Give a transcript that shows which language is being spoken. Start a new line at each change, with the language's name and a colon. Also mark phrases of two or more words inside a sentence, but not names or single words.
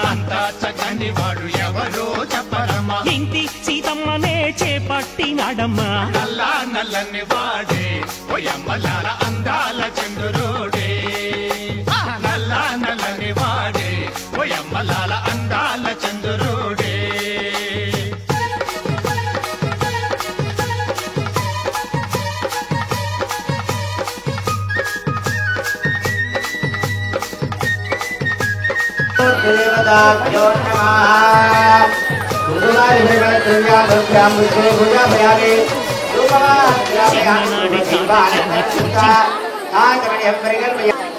Telugu: అంతా చక్కని వాడు ఎవరో చెప్పరమ్మా ఇంటి సీతమ్మనే చేపట్టినాడమ్మా నల్లా నల్లని వాడే ఓయమ్మలాల అందాల చంద్రుడే నల్లా నల్లని వాడే ఓయమ్మలాల అందాల చంద్రుడే
Sanskrit: देवताभ्यो नमः गुरुवारी भगवत्या भक्त्यां पुष्पे पूजापयामि धूपमाग्रापयामि शिवानन्दका आचमनीयं परिकल्पयामि